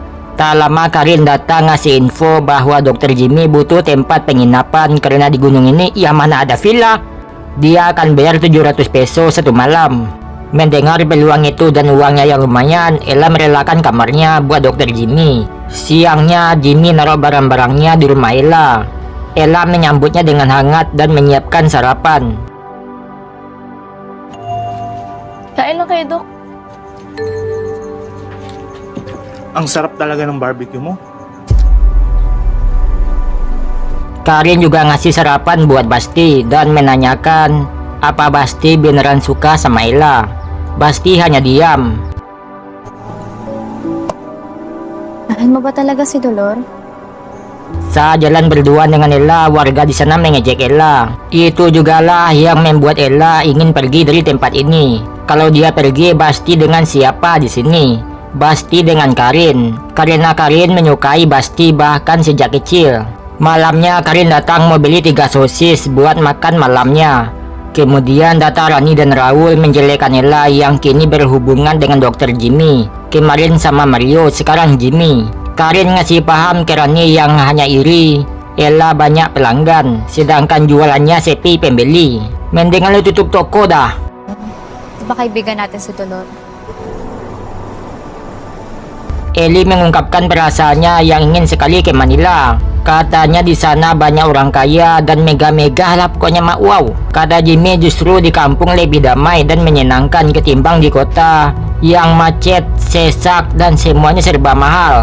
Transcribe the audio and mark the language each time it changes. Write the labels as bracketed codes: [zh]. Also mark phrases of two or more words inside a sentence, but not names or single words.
[id] Tak lama Karin datang ngasih info bahwa dokter Jimmy butuh tempat penginapan karena di gunung ini ya mana ada villa. Dia akan bayar 700 peso 1 malam. Mendengar peluang itu dan uangnya yang lumayan, Ella merelakan kamarnya buat dokter Jimmy. Siangnya, Jimmy naruh barang-barangnya di rumah Ella. Ella menyambutnya dengan hangat dan menyiapkan sarapan. [tl] Kain lang kayo, Dok. Ang sarap talaga ng barbecue mo. [id] Karin juga ngasih sarapan buat Basti dan menanyakan apa Basti beneran suka sama Ella. Basti hanya diam. [tl] Mahal mo ba talaga si Dolor? [id] Saat jalan berdua dengan Ella, warga di sana mengejek Ella. Itu jugalah yang membuat Ella ingin pergi dari tempat ini. Kalau dia pergi, Basti dengan siapa di sini? Basti dengan Karin. Karena Karin menyukai Basti bahkan sejak kecil. Malamnya Karin datang mau beli 3 sosis buat makan malamnya. Kemudian datang Rani dan Raul menjelekkan Ella yang kini berhubungan dengan dokter Jimmy. Kemarin sama Mario, sekarang Jimmy. Karin ngasih paham ke Rani yang hanya iri Ella banyak pelanggan, sedangkan jualannya sepi pembeli. Mendingan lu tutup toko dah. [tl] Di ba kaibigan natin si Dolor? [id] Eli mengungkapkan perasaannya yang ingin sekali ke Manila. Katanya di sana banyak orang kaya dan mega-mega lah pokoknya mak wow. Kata Jimmy justru di kampung lebih damai dan menyenangkan ketimbang di kota yang macet, sesak dan semuanya serba mahal.